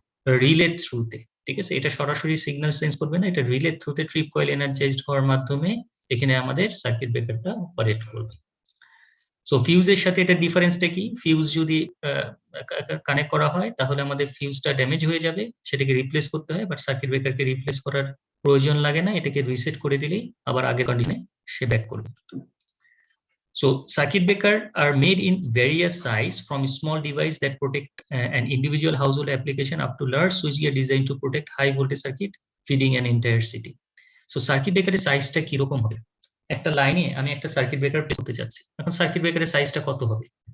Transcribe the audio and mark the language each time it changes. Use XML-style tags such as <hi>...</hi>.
<bn>Relay থ্রুতে, ঠিক আছে? এটা সরাসরি সিগন্যাল সেন্স করবে না, এটা রিলে থ্রুতে ট্রিপ কয়েল এনার্জাইজড হওয়ার মাধ্যমে এখানে আমাদের সার্কিট ব্রেকারটা অপারেট করবে। সো ফিউজের সাথে এটা ডিফারেন্সটা কি? ফিউজ যদি কানেক্ট করা হয় তাহলে আমাদের ফিউজটা ড্যামেজ হয়ে যাবে, সেটাকে রিপ্লেস করতে হয়, বাট সার্কিট ব্রেকারকে রিপ্লেস করার প্রয়োজন লাগে না, এটাকে রিসেট করে দিলেই আবার আগের কন্ডিশনে সে ব্যাক করবে।</bn> <en>So circuit breaker are made in various size, from small device that protect an individual household application up to large switchgear designed to protect high voltage circuit feeding an entire city.</en> <bn>So circuit breaker সাইজটা কি রকম হবে? একটা লাইনে আমি একটা circuit breaker place করতে যাচ্ছি, এখন সার্কিট ব্রেকারের সাইজটা কত হবে?</bn>